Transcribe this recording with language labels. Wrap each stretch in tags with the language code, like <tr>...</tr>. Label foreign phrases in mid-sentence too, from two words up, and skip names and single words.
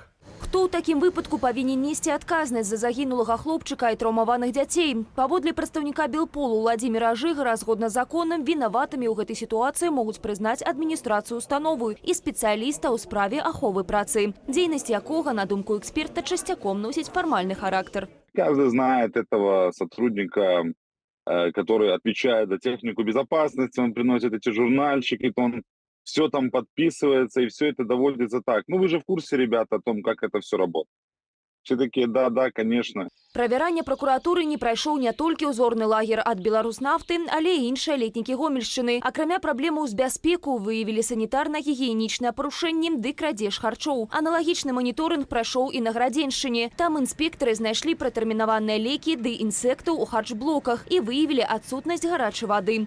<be>Хто ў такім выпадку павінен несці адказнасць за загінулага хлопчыка і траўмаваных дзяцей? Паводле прадстаўніка Белполу Владзіміра Жыгара, згодна з законам, вінаватымі ў гэтай сітуацыі могуць прызнаць адміністрацыю установы і спецыяліста ў справе аховы працы, дзейнасць якога, на думку эксперта, часцяком носіць фармальны характар.</be> <ru>Каждый знает этого сотрудника, который отвечает за технику безопасности, он приносит эти журнальчики, он все там подписывается, и все это доводится так. Ну, вы же в курсе, ребята, о том, как это все работает. Все такие, да, конечно.</ru> <be>Правяранне пракуратуры не прайшоў не толькі ўзорны лагер ад Беларуснафты, але і іншыя летнікі Гомельшчыны. Акрамя праблемаў з бяспеку выявілі санітарна-гігіенічныя парушэнні ды крадзеж харчоў. Аналагічны маніторынг прайшоў і на Градзеншчыне. Там інспектары знайшлі пратэрмінаваныя лекі ды інсектаў у харчблоках і выявілі адсутнасць гарачай вады.</be>